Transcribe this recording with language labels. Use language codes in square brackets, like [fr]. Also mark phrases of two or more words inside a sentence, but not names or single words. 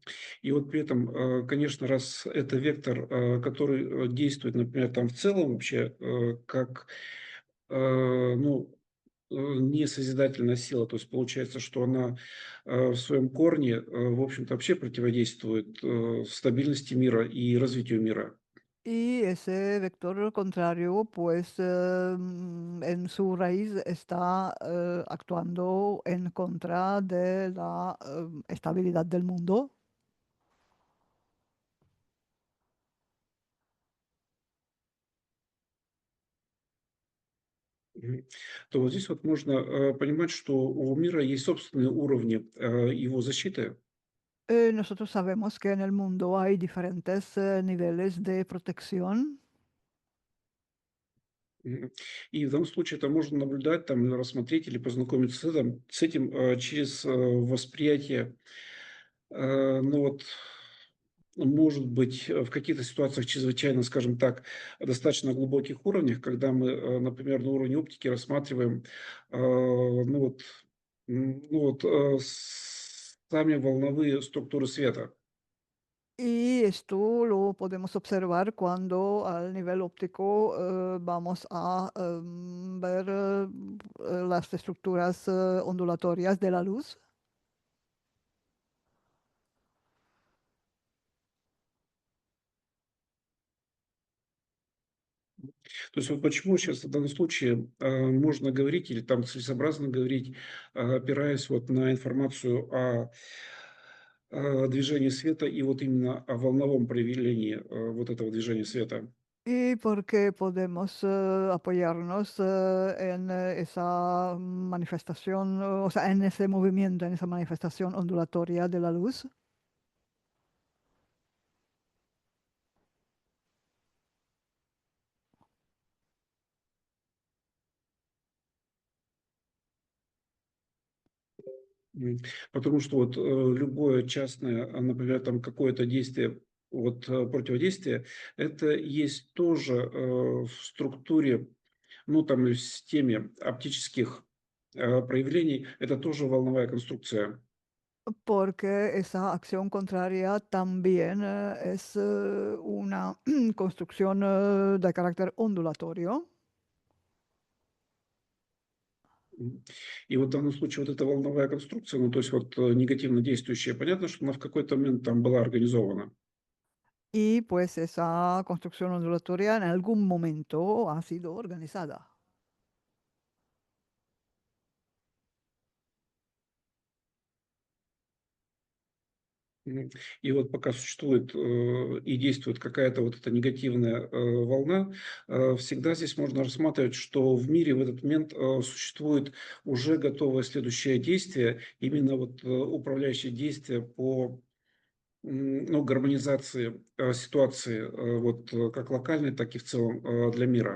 [ru] И вот при этом, конечно, раз это вектор, который действует, например, там в целом вообще, как, ну, не созидательная сила, то есть получается, что она в своем корне, в общем-то, вообще противодействует стабильности мира и развитию мира. [es] Y ese vector contrario, pues en su raíz está actuando en contra de la estabilidad del mundo. Мгм. [ru] То вот здесь вот можно понимать, что у мира есть собственные уровни его защиты. [es] Nosotros sabemos que en el mundo hay diferentes niveles de protección. Мгм. [ru] И в данном случае это можно наблюдать там, или рассмотреть, или познакомиться с этим через восприятие, ну вот, может быть, в каких-то ситуациях чрезвычайно, скажем так, достаточно глубоких уровнях, когда мы, например, на уровне оптики рассматриваем, ну вот, сами волновые структуры света. [es] Y esto lo podemos observar cuando al nivel óptico vamos a ver las estructuras ondulatorias de la luz. [ru] То есть вот почему сейчас в данном случае можно говорить или там целесообразно говорить, опираясь вот на информацию о движении света и вот именно о волновом проявлении вот этого движения света. [es] Y porque podemos apoyarnos en esa manifestación, o sea, en ese movimiento, en esa manifestación ondulatoria de la luz. [ru] М, Потому что вот любое частное, например, там какое-то действие, вот противодействие, это есть тоже в структуре, ну там и в системе оптических проявлений, это тоже волновая конструкция. [es] Porque esa acción contraria también es una construcción de carácter ondulatorio. [ru] И вот в данном случае вот эта волновая конструкция, ну то есть вот негативно действующая, понятно, что она в какой-то момент там была организована. [es] Y pues esa construcción ondulatoria en algún momento ha sido organizada. Мгм. [ru] И вот пока существует и действует какая-то вот эта негативная волна, всегда здесь можно рассматривать, что в мире в этот момент существует уже готовое следующее действие, именно вот управляющее действие по ну, гармонизации ситуации, вот как локальной, так и в целом для мира.